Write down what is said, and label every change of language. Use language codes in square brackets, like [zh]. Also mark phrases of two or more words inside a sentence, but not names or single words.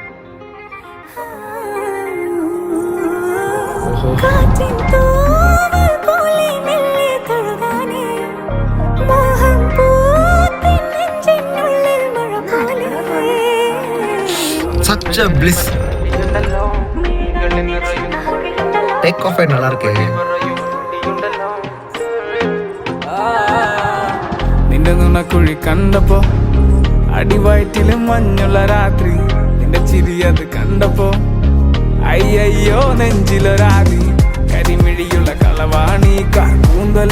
[en] Such a bliss. Take off [ta] நல்லா இருக்கு. [ml] നിന്റെ കുഴി കണ്ടപ്പോ അടിവയറ്റില് മഞ്ഞുള്ള രാത്രി, നിന്റെ ചിരിയത് കണ്ടപ്പോ അയ്യോ നെഞ്ചിലൊരാതി, കരിമിഴിയുള്ള കളവാണി, കൂന്തല്